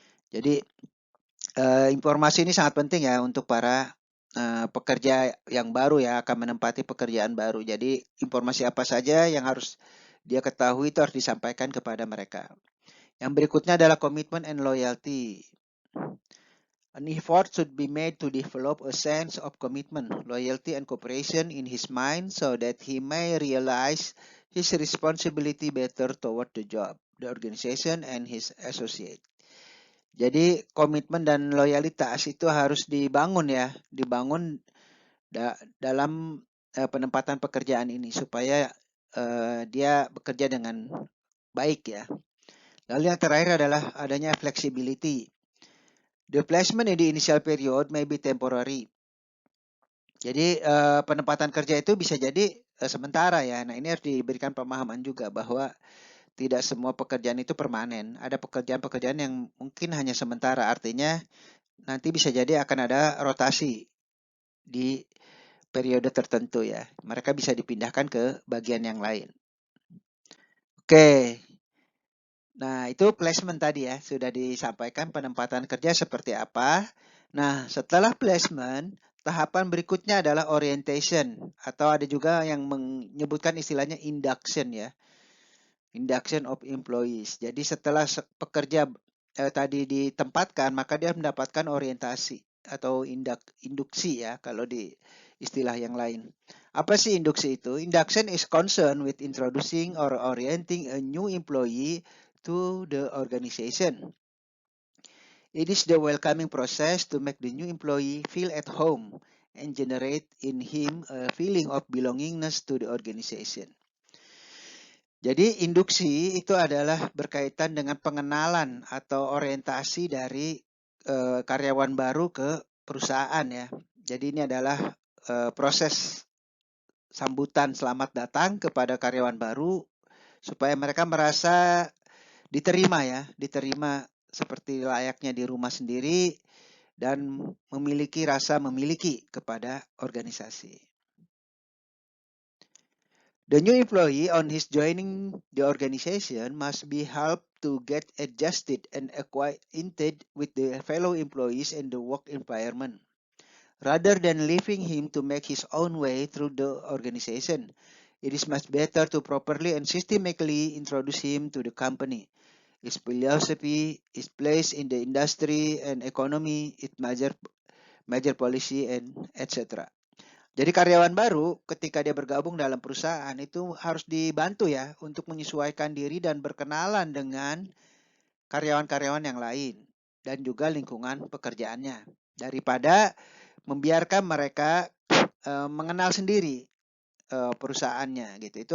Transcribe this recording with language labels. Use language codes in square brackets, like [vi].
[id] Jadi informasi ini sangat penting ya untuk para pekerja yang baru ya akan menempati pekerjaan baru. Jadi informasi apa saja yang harus dia ketahui itu harus disampaikan kepada mereka. Yang berikutnya adalah [en] commitment and loyalty. An effort should be made to develop a sense of commitment, loyalty and cooperation in his mind so that he may realize his responsibility better toward the job, the organization and his associate. [id] Jadi komitmen dan loyalitas itu harus dibangun ya, dibangun dalam penempatan pekerjaan ini supaya dia bekerja dengan baik ya. Lalu yang terakhir adalah adanya flexibility. [en] The placement in the initial period may be temporary. [id] Jadi penempatan kerja itu bisa jadi sementara ya. Nah ini harus diberikan pemahaman juga bahwa tidak semua pekerjaan itu permanen. Ada pekerjaan-pekerjaan yang mungkin hanya sementara. Artinya nanti bisa jadi akan ada rotasi di periode tertentu ya. Mereka bisa dipindahkan ke bagian yang lain. Oke. Nah, itu placement tadi ya. Sudah disampaikan penempatan kerja seperti apa. Nah, setelah placement, tahapan berikutnya adalah orientation. Atau ada juga yang menyebutkan istilahnya induction ya. [en] Induction of employees. [id] Jadi setelah pekerja tadi ditempatkan, maka dia mendapatkan orientasi atau induksi ya kalau di istilah yang lain. Apa sih induksi itu? [en] Induction is concerned with introducing or orienting a new employee to the organization. It is the welcoming process to make the new employee feel at home and generate in him a feeling of belongingness to the organization. [id] Jadi induksi itu adalah berkaitan dengan pengenalan atau orientasi dari karyawan baru ke perusahaan ya. Jadi ini adalah proses sambutan selamat datang kepada karyawan baru supaya mereka merasa diterima ya, diterima seperti layaknya di rumah sendiri dan memiliki rasa memiliki kepada organisasi. [en] The new employee on his joining the organization must be helped to get adjusted and acquainted with the fellow employees and the work environment, rather than leaving him to make his own way through the organization. It is much better to properly and systematically introduce him to the company, its philosophy, its place in the industry and economy, its major policy, and etc. [id] Jadi karyawan baru ketika dia bergabung dalam perusahaan itu harus dibantu ya untuk menyesuaikan diri dan berkenalan dengan karyawan-karyawan yang lain dan juga lingkungan pekerjaannya daripada membiarkan mereka mengenal sendiri perusahaannya gitu.